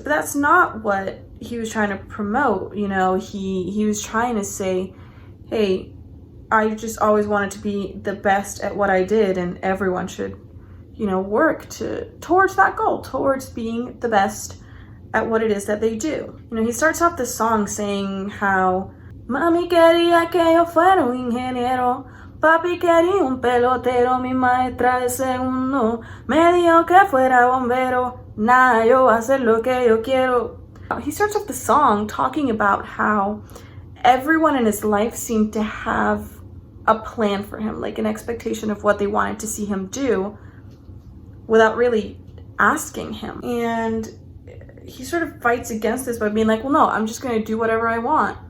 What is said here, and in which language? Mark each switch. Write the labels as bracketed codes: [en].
[en] But that's not what he was trying to promote. You know, he was trying to say, hey, I just always wanted to be the best at what I did, and everyone should, you know, work towards that goal, towards being the best at what it is that they do. You know, he starts off the song saying how [es] Mami quería que yo fuera un ingeniero, papi quería un pelotero, mi maestra de segundo me dijo que fuera bombero, nada, yo voy a hacer lo que yo quiero. [en] He starts off the song talking about how everyone in his life seemed to have a plan for him, like an expectation of what they wanted to see him do without really asking him. And he sort of fights against this by being like, well, no, I'm just going to do whatever I want.